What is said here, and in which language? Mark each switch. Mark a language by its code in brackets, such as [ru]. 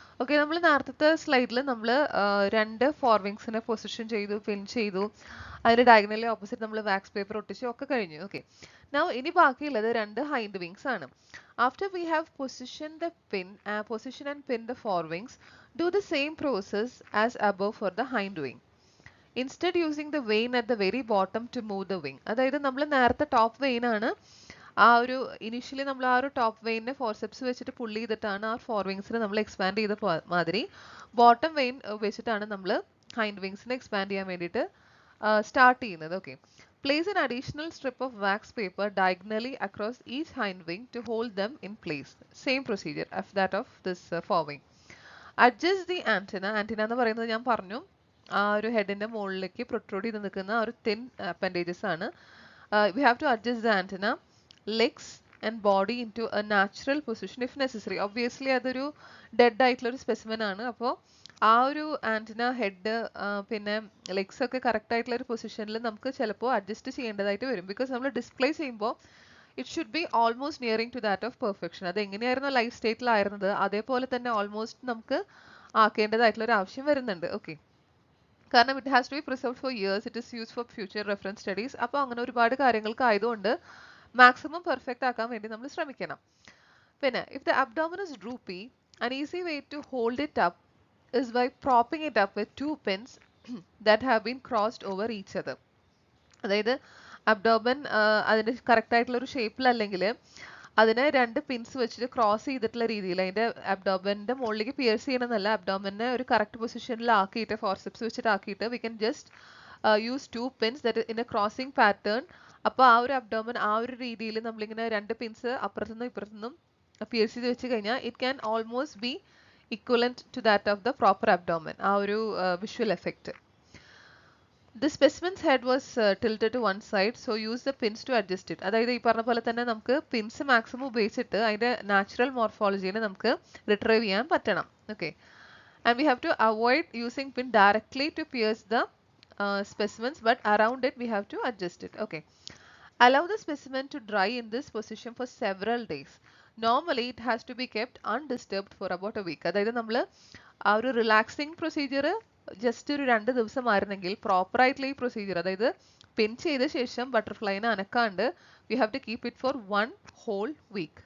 [ml] Okay, നമ്മൾ നേരത്തെ സ്ലൈഡിൽ നമ്മൾ 2 ഫോർ വിങ്സിനെ പൊസിഷൻ ചെയ്തു, പിൻ ചെയ്തു, അതിന് ഡയഗണലി ഓപ്പോസിറ്റ് നമ്മൾ വാക്സ് പേപ്പർ ഒട്ടിച്ചു ഒക്കെ കഴിഞ്ഞു. ഓക്കെ, നൗ ഇനി ബാക്കിയുള്ളത് 2 ഹൈൻഡ് വിങ്സ് ആണ്. [en] After we have position and pin the forewings, do the same process as above for the hind wing. Instead using the vein at the very bottom to move the wing. [ml] അതായത് നമ്മൾ നേരത്തെ top vein ആണ് ആ ഒരു initially നമ്മൾ ആ ഒരു top വെയിനെ forceps വെച്ചിട്ട് പുള്ളി ചെയ്തിട്ടാണ് ആ ഫോർ വിങ്സിനെ നമ്മൾ എക്സ്പാൻഡ് ചെയ്ത മാതിരി ബോട്ടം വെയിൻ വെച്ചിട്ടാണ് നമ്മൾ ഹൈൻഡ് വിങ്സിനെ എക്സ്പാൻഡ് ചെയ്യാൻ വേണ്ടിയിട്ട് സ്റ്റാർട്ട് ചെയ്യുന്നത്. [en] Okay, place an additional strip of wax paper diagonally across each hind wing to hold them in place. Same procedure as that of this forewing. Adjust the antenna. [ml] Antenna എന്ന് പറയുന്നത് ഞാൻ പറഞ്ഞു ആ ഒരു ഹെഡിന്റെ മുകളിലേക്ക് പ്രൊട്രൂഡ് ചെയ്ത് നിൽക്കുന്ന ആ ഒരു തിൻ അപ്പൻഡേജസ് ആണ്. [en] We have to adjust the antenna, legs and body into a natural position if necessary. [ml] Obviously അതൊരു ഡെഡ് ആയിട്ടുള്ള ഒരു സ്പെസിമെൻ ആണ്. അപ്പോൾ ആ ഒരു ആന്റിന ഹെഡ് പിന്നെ ലെഗ്സ് ഒക്കെ കറക്റ്റ് ആയിട്ടുള്ള ഒരു പൊസിഷനിൽ നമുക്ക് ചിലപ്പോൾ അഡ്ജസ്റ്റ് ചെയ്യേണ്ടതായിട്ട് വരും. [en] Because നമ്മൾ display ചെയ്യുമ്പോൾ it should be almost nearing to that of perfection. [ml] അത് എങ്ങനെയായിരുന്നു ലൈഫ് സ്റ്റേറ്റിലായിരുന്നത് അതേപോലെ തന്നെ ഓൾമോസ്റ്റ് നമുക്ക് ആക്കേണ്ടതായിട്ടുള്ള ഒരു ആവശ്യം വരുന്നുണ്ട്. [en] Okay, കാരണം it has to be preserved for years, it is use for future reference studies. [ml] അപ്പോൾ അങ്ങനെ ഒരുപാട് കാര്യങ്ങൾക്ക് ആയതുകൊണ്ട് മാക്സിമം പെർഫെക്റ്റ് ആക്കാൻ വേണ്ടി നമ്മൾ ശ്രമിക്കണം. [en] പിന്നെ if the abdomen is droopy, an easy way to hold it up is by propping it up with two pins that have been crossed over each other. [ml] അതായത് അബ്ഡോമൻ അതിന്റെ കറക്റ്റ് ആയിട്ടുള്ള ഒരു ഷേപ്പിലല്ലെങ്കിൽ അതിനെ രണ്ട് പിൻസ് വെച്ചിട്ട് ക്രോസ് ചെയ്തിട്ടുള്ള രീതിയിൽ അതിന്റെ അബ്ഡോമന്റെ മുകളിലേക്ക് പിയേഴ്സ് ചെയ്യണമെന്നല്ല, അബ്ഡോമനെ ഒരു കറക്റ്റ് പൊസിഷനിൽ ആക്കിയിട്ട് ഫോർസെപ്സ് വെച്ചിട്ട് ആക്കിയിട്ട് [en] We can just use two pins that in a crossing pattern. [ml] അപ്പോൾ ആ ഒരു അബ്ഡോമൻ ആ ഒരു രീതിയിൽ നമ്മളിങ്ങനെ രണ്ട് പിൻസ് അപ്പുറത്തുനിന്നും ഇപ്പുറത്തുനിന്നും പിയേഴ്സ് ചെയ്ത് വെച്ച് കഴിഞ്ഞാൽ [en] It can almost be equivalent to that of the proper abdomen. [ml] ആ ഒരു visual effect. [en] The specimen's head was tilted to one side, so use the pins to adjust it. [ml] അതായത് ഈ പറഞ്ഞ പോലെ തന്നെ നമുക്ക് പിൻസ് മാക്സിമം ഉപയോഗിച്ചിട്ട് അതിന്റെ നാച്ചുറൽ മോർഫോളജിനെ നമുക്ക് റിട്രൈവ് ചെയ്യാൻ പറ്റണം. [en] Okay, and we have to avoid using pin directly to pierce the specimens, but around it we have to adjust it. Okay, allow the specimen to dry in this position for several days. Normally it has to be kept undisturbed for about a week. [ml] അതായത് നമ്മൾ ആ ഒരു relaxing procedure just ഒരു 2 ദിവസമായിരുന്നെങ്കിൽ proper ആയിട്ടുള്ള ഈ procedure അതായത് പിൻ ചെയ്ത ശേഷം ബട്ടർഫ്ലൈനെ അനക്കാണ്ട് [en] We have to keep it for 1 whole week.